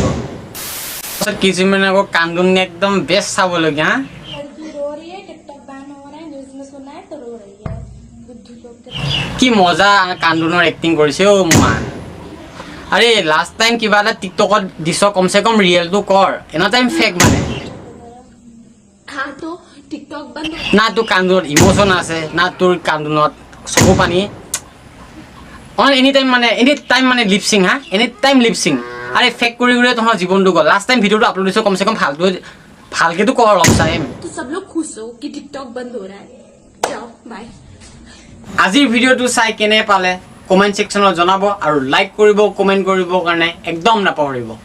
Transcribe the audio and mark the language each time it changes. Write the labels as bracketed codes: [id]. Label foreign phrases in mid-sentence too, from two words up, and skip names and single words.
[as] পাছত কিছুমানে আকৌ কান্দোন একদম বেষ্ট চাবলগীয়া হা। কি মজা কান্দোনৰ এক্টিং কৰিছে মা আরে [en] last time [as] কিবা এটা টিকটকত দিছ [hi] कम से कम [as] ৰিয়েলটো কৰ [en] any time fake [as] মানে [hi] हाँ तो टिकटॉक बंद हो [as] না তোৰ কান্দোনত ইমোশন আছে না তোৰ কান্দোনত চকু পানী [en] on any time [as] মানে লিপসিং হা [en] any time lipsing [as] আরে ফেক কৰি কৰি তোমাৰ জীৱনটো গল [en] last time [as] ভিডিওটো আপলোড দিছ [hi] कम से कम [as] ভালকেতো কৰ অলপ টাইম [hi] तो सब लोग खुश हो कि टिकटॉक बंद हो रहा है जाओ बाय [as] আজিৰ ভিডিওটো চাই কেনে পালে কমেন্ট সেকশনত জনাব আৰু লাইক কৰিব কমেন্ট কৰিব কাৰণে একদম নাপাহৰিব